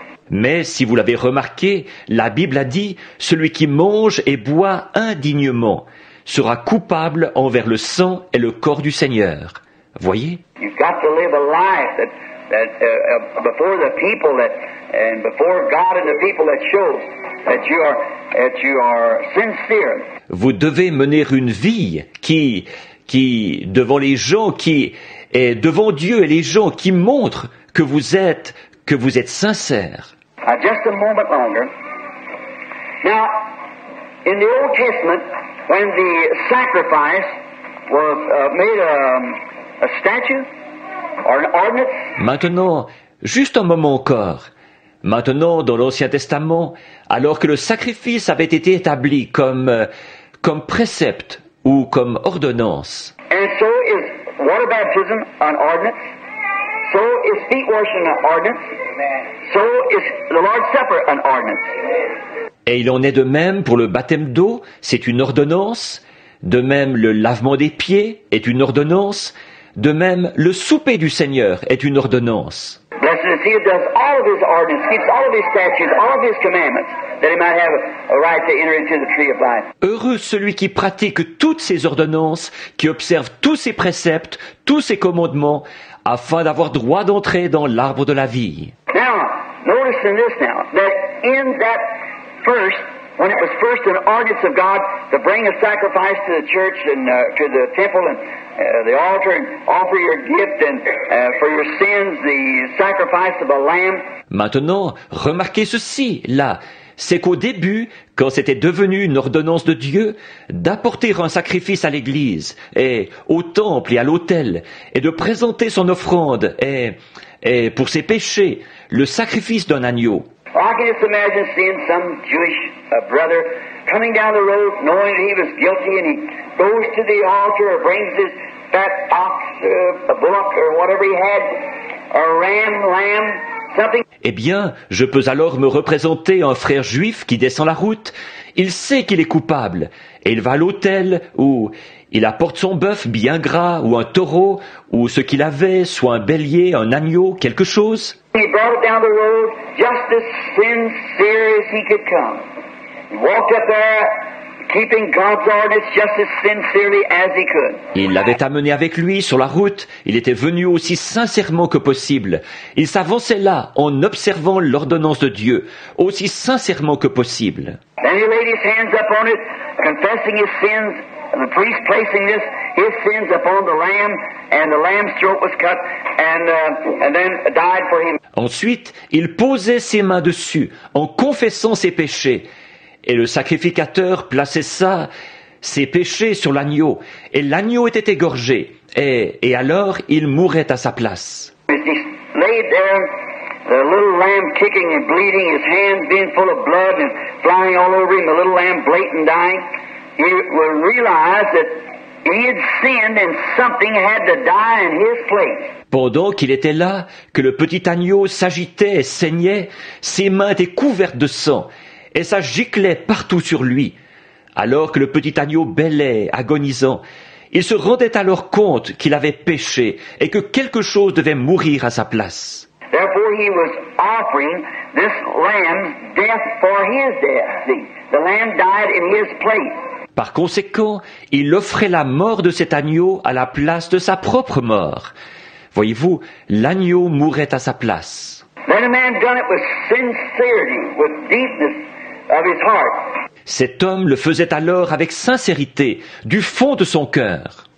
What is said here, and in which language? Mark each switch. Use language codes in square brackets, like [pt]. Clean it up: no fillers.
[fr] Mais si vous l'avez remarqué, la Bible a dit « celui qui mange et boit indignement sera coupable envers le sang et le corps du Seigneur ». Voyez? [en] You've got to live a life that before the people and before God and the people that shows that you are sincere. [fr] Vous devez mener une vie qui devant les gens, qui est devant Dieu et les gens, qui montre que vous êtes sincère. [en] Just a moment longer. Now, in the Old Testament, when the sacrifice was made a statue or an ordinance. [fr] Maintenant, juste un moment encore. Maintenant, dans l'Ancien Testament, alors que le sacrifice avait été établi comme précepte ou comme ordonnance. [en] And so is water baptism an ordinance. So is feet washing an ordinance. So is the Lord's Supper an ordinance. [fr] Et il en est de même pour le baptême d'eau, c'est une ordonnance. De même, le lavement des pieds est une ordonnance. De même, le souper du Seigneur est une ordonnance. [en] Blessed is he who does all of his ordinances, keeps all of his statutes, all of his commandments, that he might have a right to enter into the tree of life. [fr] Heureux celui qui pratique toutes ces ordonnances, qui observe tous ses préceptes, tous ses commandements, afin d'avoir droit d'entrer dans l'arbre de la vie. [en] Now, notice in this now, that in that first, when it was first an ordinance of God to bring a sacrifice to the church and to the temple and the altar and offer your gift and for your sins the sacrifice of a lamb. [fr] Maintenant, remarquez ceci, là, c'est qu'au début, quand c'était devenu une ordonnance de Dieu, d'apporter un sacrifice à l'église, et au temple et à l'autel, et de présenter son offrande, et pour ses péchés, le sacrifice d'un agneau. [en] I can just imagine seeing some Jewish brother coming down the road knowing that he was guilty and he goes to the altar or brings his fat ox, a bullock or whatever he had, a lamb, something. [fr] Eh bien, je peux alors me représenter un frère juif qui descend la route. Il sait qu'il est coupable et il va à l'autel où il apporte son bœuf bien gras ou un taureau ou ce qu'il avait, soit un bélier, un agneau, quelque chose. [en] He brought it down the road just as sincere as he could come. He walked up there keeping God's ordinance just as sincerely as he could. [fr] Il l'avait amené avec lui sur la route. Il était venu aussi sincèrement que possible. Il s'avançait là en observant l'ordonnance de Dieu, aussi sincèrement que possible. [en] Then he laid his hands upon it, confessing his sins, and the priest placing his sins upon the lamb, and the lamb's throat was cut, and then died for him. [fr] Ensuite, il posait ses mains dessus, en confessant ses péchés. Et le sacrificateur plaçait ses péchés sur l'agneau, et l'agneau était égorgé, et alors il mourait à sa place. [en] As he laid there, the little lamb kicking and bleeding, his hands being full of blood and flying all over him, the little lamb blatant dying, he will realize that he had sinned and something had to die in his place. [fr] Pendant qu'il était là, que le petit agneau s'agitait et saignait, ses mains étaient couvertes de sang, et ça giclait partout sur lui. Alors que le petit agneau bêlait, agonisant, il se rendait alors compte qu'il avait péché et que quelque chose devait mourir à sa place. [en] Therefore he was offering this lamb's death for his death. See, the lamb died in his place. [fr] Par conséquent, il offrait la mort de cet agneau à la place de sa propre mort. Voyez-vous, l'agneau mourait à sa place. [en] Then a man done it with sincerity, with deepness of his heart. [fr] Cet homme le faisait alors avec sincérité, du fond de son cœur.